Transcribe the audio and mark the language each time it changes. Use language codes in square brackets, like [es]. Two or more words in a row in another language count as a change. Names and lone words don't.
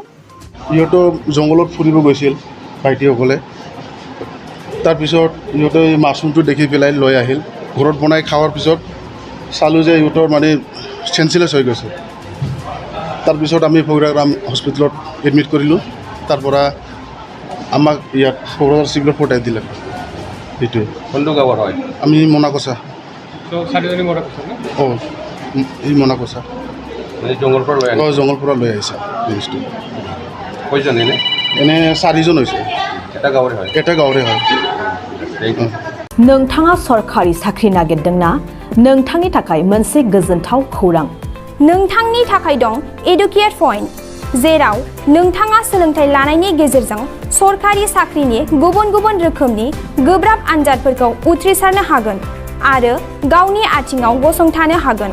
[as] ইহঁতো জংঘলত ফুৰিব গৈছিল ভাইটিসকলে তাৰপিছত ইহঁতে মাছৰুমটো দেখি পেলাই লৈ আহিল ঘৰত বনাই খোৱাৰ পিছত চালোঁ যে ইহঁতৰ মানে চেঞ্চলেছ হৈ গৈছে তাৰপিছত আমি ফকিৰাগ্ৰাম হস্পিটেলত এডমিট কৰিলোঁ তাৰপৰা আমাক ইয়াত ফকিৰাগ্ৰাম চিভিলত পঠাই দিলে সেইটোৱে কোনটো গাঁৱৰ হয় আমি মনাকচা অঁ এই মনাকচা জংঘলৰ পৰা লৈ অঁ জংঘলৰ পৰা লৈ আহিছে জিনিসটো কয়জন এনে চাৰিজন হৈছে এটা গাঁৱৰে হয় [brx] नोंथाङा सरखारि साख्रि नागिरदोंना नोंथांनि थाखाय मोनसे गोजोनथाव खौरां नोंथांनि थाखाय दं एडुकेट पॉइंट जेराव नोंथाङा सोलोंथाइ लानायनि गेजेरजों सरखारि साख्रिनि गुबुन गुबुन रोखोमनि गोब्राब आनजादफोरखौ उथ्रिसारनो हागोन आरो गावनि आथिङाव गसंथानो हागोन